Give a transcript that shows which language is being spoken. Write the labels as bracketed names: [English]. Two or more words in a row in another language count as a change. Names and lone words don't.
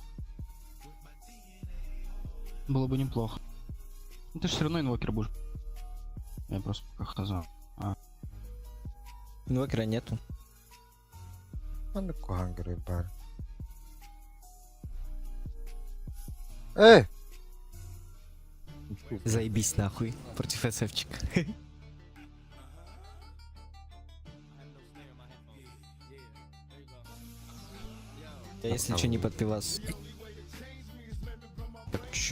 [Russian] Было бы неплохо. Ну, ты же все равно инвокер будешь. Я просто пока хаза. Инвокера нету. Anda com hungry bar. Эй! Заебись нахуй против СФчика. Я если что не подпивас. Так чуть-чуть.